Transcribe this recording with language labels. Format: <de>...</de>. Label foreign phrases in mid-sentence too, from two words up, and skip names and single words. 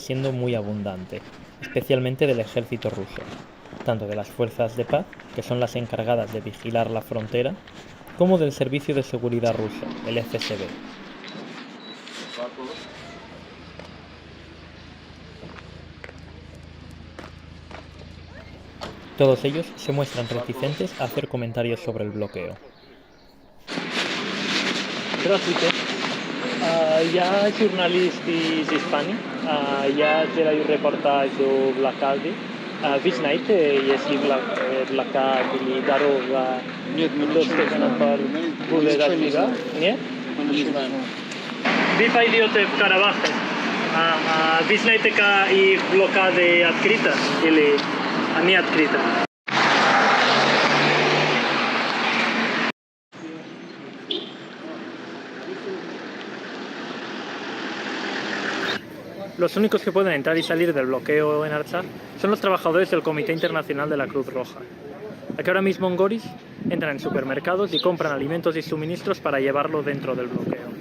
<es>siendo muy abundante, especialmente del ejército ruso, tanto de las fuerzas de paz, que son las encargadas de vigilar la frontera, como del servicio de seguridad ruso, el FSB. Todos ellos se muestran reticentes a hacer comentarios sobre el bloqueo.</es> <ru>Я журналист из Испании. Я делаю репортаж о блокаде. Вы знаете, если блокада или дорога доступна будет открыта? Нет? Вы пойдете в Карабах. Вы знаете, как их блокада открыта или не открыта?</ru> <es>Los únicos que pueden entrar y salir del bloqueo en Artsakh son los trabajadores del Comité Internacional de la Cruz Roja, a que ahora mismo en Goris entran en supermercados y compran alimentos y suministros para llevarlo dentro del bloqueo.</es>